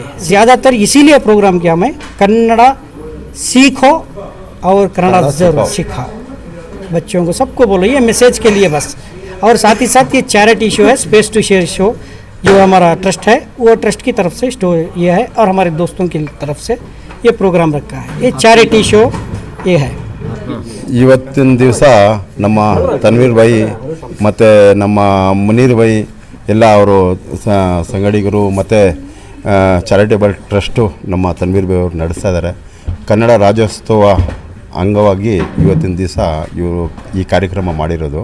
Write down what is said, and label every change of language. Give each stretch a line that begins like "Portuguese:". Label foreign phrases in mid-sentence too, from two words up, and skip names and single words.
Hindi: ज़्यादातर इसीलिए प्रोग्राम किया मैं, कन्नड़ सीखो और कन्नड़ ज़रूर सिखाओ बच्चों को, सबको बोलो, ये मैसेज के लिए बस। और साथ ही साथ ये
English: charity show
Hindi: है, स्पेस2 शेयर शो, जो हमारा ट्रस्ट है, वो ट्रस्ट की तरफ से स्टो ये है, और हमारे दोस्तों की तरफ से ये प्रोग्राम रखा है। ये
English: charity show
Hindi: ये है।
Kannada: ಇವತ್ತಿನ ದಿವಸ ನಮ್ಮ ತನ್ವೀರ್ ಭಾಯಿ ಮತ್ತು ನಮ್ಮ ಮುನೀರ್ ಭಾಯಿ ಎಲ್ಲ ಅವರು ಸಂಗಡಿಗರು ಮತ್ತು
English: charitable trust
Kannada: ನಮ್ಮ ತನ್ವೀರ್ ಭಾಯಿ ಅವರು ನಡೆಸ್ತಾ ಇದ್ದಾರೆ। ಕನ್ನಡ ರಾಜ್ಯೋತ್ಸವ ಅಂಗವಾಗಿ ಇವತ್ತಿನ ದಿವಸ ಇವರು ಈ ಕಾರ್ಯಕ್ರಮ ಮಾಡಿರೋದು।